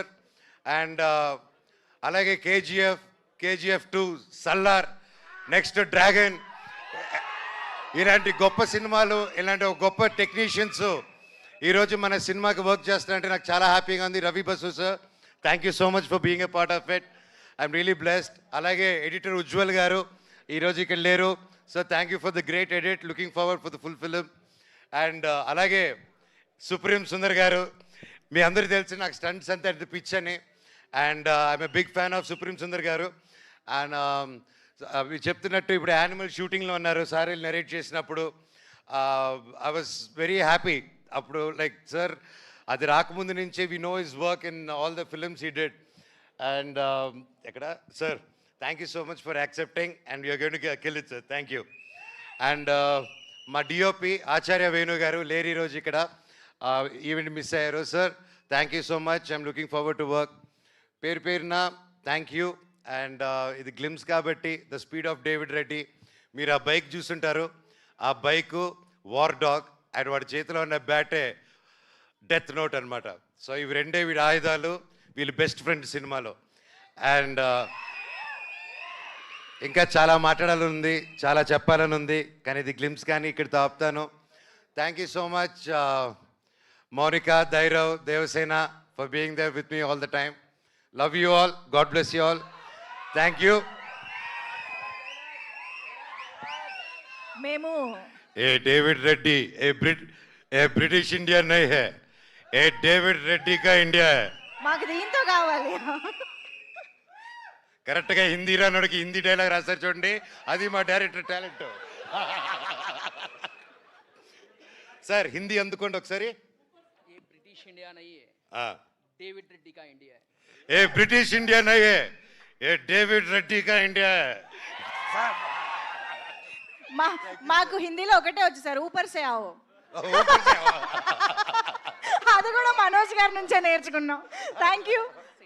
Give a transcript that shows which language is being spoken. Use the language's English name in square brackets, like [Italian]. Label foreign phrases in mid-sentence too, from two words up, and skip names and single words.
[Telugu] అండ్ అలాగే కేజీఎఫ్ 2, సల్లార్, నెక్స్ట్ డ్రాగన్, ఇలాంటి గొప్ప సినిమాలు, ఇలాంటి ఒక గొప్ప టెక్నీషియన్స్ ఈరోజు మన సినిమాకి వర్క్ చేస్తున్నారంటే నాకు చాలా హ్యాపీగా ఉంది. [English] Ravi Basu sir, thank you so much for being a part of it, I'm really blessed. [Telugu] అలాగే ఎడిటర్ ఉజ్వల్ గారు ఈరోజు ఇక్కడ లేరు, [English] so thank you for the great edit, looking forward for the full film. [Telugu] అండ్ అలాగే సుప్రీం సుందర్ గారు, మీ అందరికీ తెలిసి నాకు స్టంట్స్ అంతా పిచ్ అని, [English] and I'm a big fan of [Telugu] సుప్రీం సుందర్ గారు. అండ్ మీరు చెప్తున్నట్టు ఇప్పుడు యానిమల్ షూటింగ్లో ఉన్నారు, సార్ నరేట్ చేసినప్పుడు [English] I was very happy. [Telugu] అప్పుడు లైక్ సార్ అది రాకముందు నుంచే [English] we know his work in all the films he did. and ఎక్కడ sir, thank you so much for accepting and you're going to kill it sir, thank you. [Telugu] అండ్ మా డిఓపి ఆచార్య వేణు గారు లేరు ఈరోజు ఇక్కడ, [English] event miss [Telugu] అయ్యారు. [English] sir thank you so much, I'm looking forward to work. పేరున thank you. [Telugu] అండ్ ఇది గ్లిమ్స్ కాబట్టి ద స్పీడ్ ఆఫ్ డేవిడ్ రెడ్డి, మీరు ఆ బైక్ చూసుంటారు, ఆ బైకు వార్ డాగ్ అండ్ వాడి చేతిలో ఉన్న బ్యాటే డెత్ నోట్ అనమాట. సో ఇవి రెండే వీడి ఆయుధాలు, వీళ్ళు [English] best friend [Telugu] సినిమాలో. అండ్ ఇంకా చాలా మాట్లాడాలని ఉంది, చాలా చెప్పాలని ఉంది, కానీ ఇది గ్లిమ్స్ కానీ ఇక్కడితో ఆపుతాను. [English] thank you so much Mounika, Dhairav, Devasena for being there with me all the time. love you all, God bless you all, thank you. [Telugu] మేము [Hindi] ये डेविड रेड्डी, ये ये ब्रिटिश इंडिया नहीं है, ये डेविड रेड्डी का इंडिया है. [Telugu] మాకు దీంతో కావాలి. కరెక్ట్గా హిందీ రానోడికి హిందీ డైలాగ్ రాస్తారు చూడండి, అది మా [English] director talent. [Telugu] సార్ హిందీ అందుకోండి ఒకసారి. [Hindi] ये ब्रिटिश इंडिया नहीं है, डेविड रेड्डी का इंडिया है. ये ब्रिटिश इंडिया नहीं है, ये डेविड रेड्डी का इंडिया है. [Telugu] మాకు హిందీలో ఒకటే వచ్చు సార్, [Hindi] ऊपर से आओ. [English] okay sir. [Telugu] అది కూడా మనోజ్ గారి నుంచే నేర్చుకున్నాం. [English] thank you.